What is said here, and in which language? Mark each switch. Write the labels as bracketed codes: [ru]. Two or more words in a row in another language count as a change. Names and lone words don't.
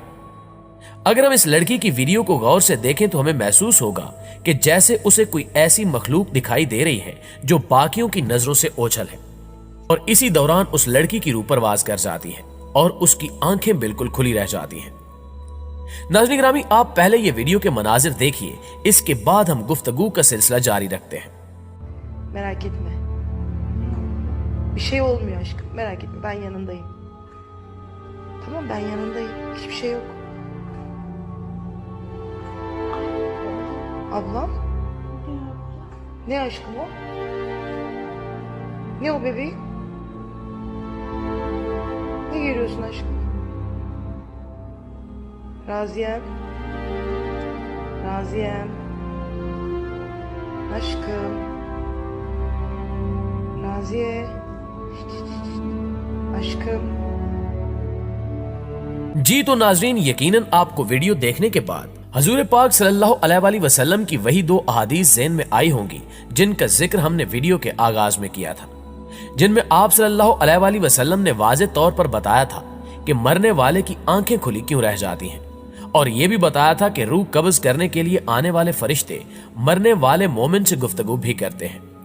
[ur] اگر ہم اس لڑکی کی ویڈیو کو غور سے دیکھیں تو ہمیں محسوس ہوگا کہ جیسے اسے کوئی ایسی مخلوق دکھائی دے رہی ہے جو باقیوں کی نظروں سے اوجھل ہے، اور اسی دوران اس لڑکی کی روح پرواز کر جاتی ہے اور اس کی آنکھیں بالکل کھلی رہ جاتی ہیں. ناظرین گرامی، آپ پہلے یہ ویڈیو کے مناظر دیکھیے، اس کے بعد ہم گفتگو کا سلسلہ جاری رکھتے ہیں. [tr] Merak etme. Bir şey olmuyor aşkım. Merak etme, ben yanındayım. Tamam, ben yanındayım. Hiçbir şey yok. Ablam? Ne aşkım o? Ne o bebeğim? Ne görüyorsun aşkım? Raziyem. Raziyem. Aşkım. Raziye. Aşkım. [ur] جی تو ناظرین، یقیناً آپ کو ویڈیو دیکھنے کے بعد حضور پاک [ar] صلى الله عليه وسلم [ur] کی وہی 2 احادیث ذہن میں آئی ہوں گی جن کا ذکر ہم نے ویڈیو کے آغاز میں کیا تھا، جن میں آپ [ar] صلى الله عليه وسلم [ur] نے واضح طور پر بتایا تھا کہ مرنے والے کی آنکھیں کھلی کیوں رہ جاتی ہیں، اور یہ بھی بتایا تھا کہ روح قبض کرنے کے لیے آنے والے فرشتے مرنے والے مومن سے گفتگو بھی کرتے ہیں.